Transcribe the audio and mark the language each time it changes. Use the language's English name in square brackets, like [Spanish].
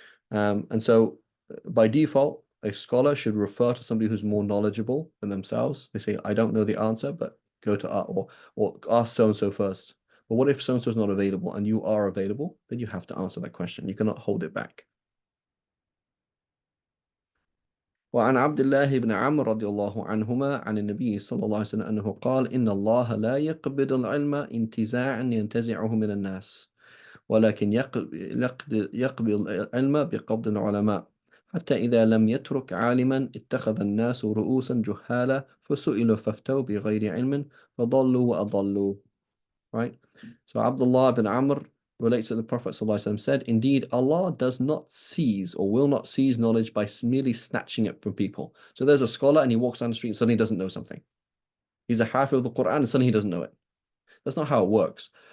[English] And so by default, a scholar should refer to somebody who's more knowledgeable than themselves. They say, I don't know the answer, but go to or ask so and so first. But what if so and so is not available and you are available? Then you have to answer that question. You cannot hold it back. [Arabic] وعن عبد الله بن عمرو رضي الله عنهما عن النبي صلى الله عليه وسلم أنه قال إن الله لا يقبض العلم انتزاعا ينتزعه من الناس ولكن يقبض العلم بقبض العلماء حتى إذا لم يترك عالما اتخذ الناس رؤوسا جهالا فسئلوا فافتوا بغير علم فضلوا وأضلوا. [English] Right? So Abdullah bin Amr relates that the Prophet ﷺ said, indeed, Allah does not seize or will not seize knowledge by merely snatching it from people. So there's a scholar and he walks down the street and suddenly doesn't know something. He's a hafiz of the Quran and suddenly he doesn't know it. That's not how it works.